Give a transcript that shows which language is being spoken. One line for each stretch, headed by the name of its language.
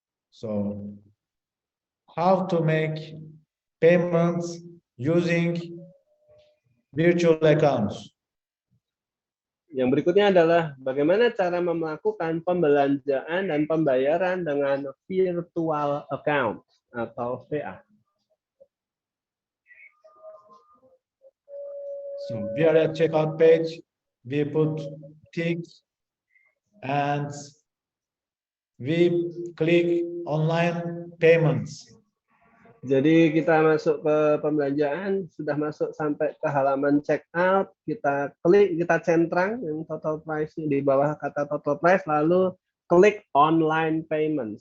English: So, how to make payments using virtual accounts.
Indonesian: Yang berikutnya adalah bagaimana cara melakukan pembelanjaan dan pembayaran dengan virtual account atau VA.
English: So we are at checkout page, we put ticks and we click online payments.
Indonesian: Jadi kita masuk ke pembelanjaan, sudah masuk sampai ke halaman checkout, kita klik, kita centang yang total price di bawah kata total price, lalu klik online payment.